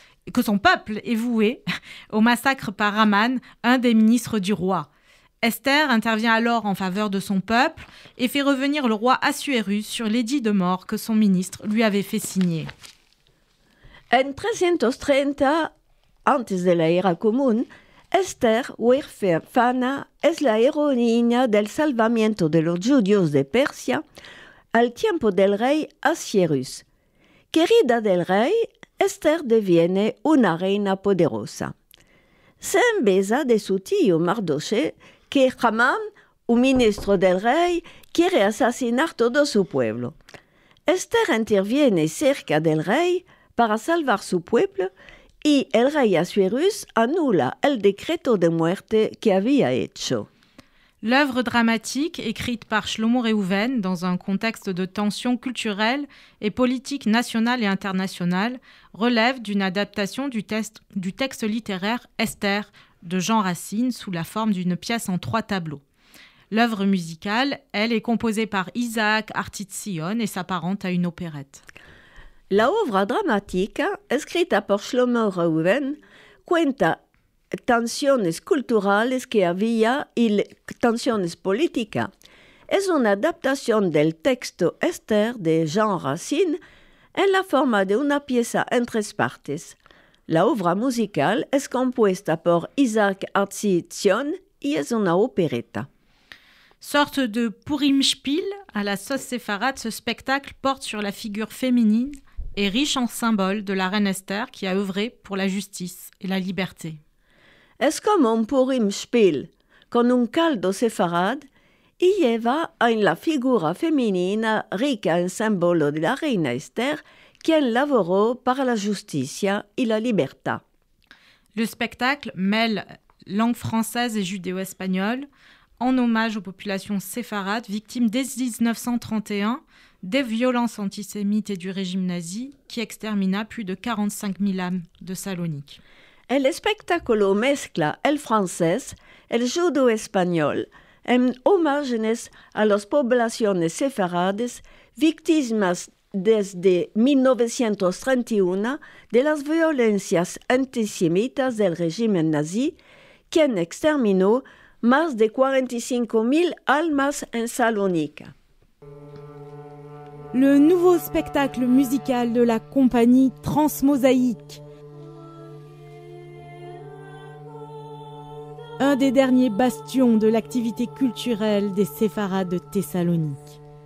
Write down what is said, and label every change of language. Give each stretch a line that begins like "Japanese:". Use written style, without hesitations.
French: est voué au massacre par Aman, un des ministres du roi. Esther intervient alors en faveur de son peuple et fait revenir le roi Assuérus sur l'édit de mort que son ministre lui avait fait signer.
Spanish: En 330, antes de la era común, Esther, huérfana, es la heroína del salvamiento de los judíos de Persia al tiempo del rey Assuérus. Querida del rey, Esther deviene una reina poderosa. Se embesa de su tío Mardoché que Haman, un ministro del rey, quiere asesinar todo su pueblo. Esther interviene cerca del rey para salvar su pueblo y el rey Assuérus anula el decreto de muerte que había hecho.
French: L'œuvre dramatique, écrite par Shlomo Reuven dans un contexte de tensions culturelles et politiques nationales et internationales, relève d'une adaptation du texte littéraire Esther de Jean Racine sous la forme d'une pièce en 3 tableaux. L'œuvre musicale, elle, est composée par Isaac Artitzion et s'apparente à une opérette.
Spanish: La obra dramática, escrita por Shlomo Reuven, cuenta tensiones culturales que había y tensiones políticas. Es una adaptación del texto Esther de Jean Racine en la forma de una pieza en 3 partes. La obra musical es compuesta por Isaac Artitzion y es una operetta.
French: Sorte de Purim-Spiel à la sauce séfarade, ce spectacle porte sur la figure féminine et riche en symboles de la reine Esther qui a œuvré pour la justice et la liberté.
Spanish: Es como un Purim-Spiel con un caldo sefarad y lleva en la figura femenina rica en símbolo de la reina Esther, quien lavoró para la justicia y la libertad.
French: Le spectacle mêle langue française et judéo-espagnole en hommage aux populations séfarades victimes dès 1931 des violences antisémites et du régime nazi qui extermina plus de 45 000 âmes de Salonique.
Spanish: El espectáculo mezcla el francés, el judo español, en homenajes a las poblaciones sefarades víctimas desde 1931 de las violencias antisemitas del régimen nazi, quien exterminó más de 45,000 almas en Salónica.
French: Le nouveau spectacle musical de la compagnie Transmosaïque. Un des derniers bastions de l'activité culturelle des séfarades de Thessalonique.